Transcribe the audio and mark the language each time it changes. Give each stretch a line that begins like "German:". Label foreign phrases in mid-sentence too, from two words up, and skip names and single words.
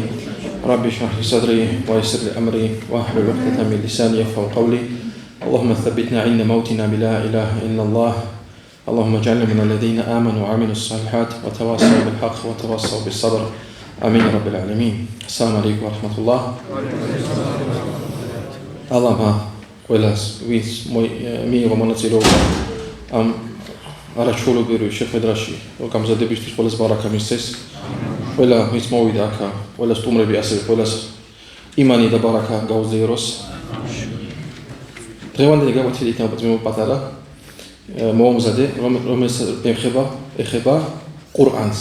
Arabic: رب اشرح لي صدري ويسر لي أمري واحلل عقدة من لساني يفقهوا قولي. اللهم ثبتنا عند موتنا بلا إله إلا الله. اللهم اجعلنا من الذين آمنوا وعملوا الصالحات وتواصوا بالحق وتواصوا بالصبر. آمين يا رب العالمين. السلام عليكم ورحمة الله.
Georgian: الله ყველას ვინც მიიღო მონაწილეობა ამ არაჩვეულებრივ შეხვედრაში, გამზადებისთვის ყველას ბარაქა მისცეს. ყველა ვინც მოვიდა აქ, ყველას სტუმრები ასევე ყველას იმანი და ბარაქა გაუძლიეროს. დღევანდელი გაკვეთილი იქნება ძმებო პატარა მოამზადე, რომელიც ეხება ყურანს.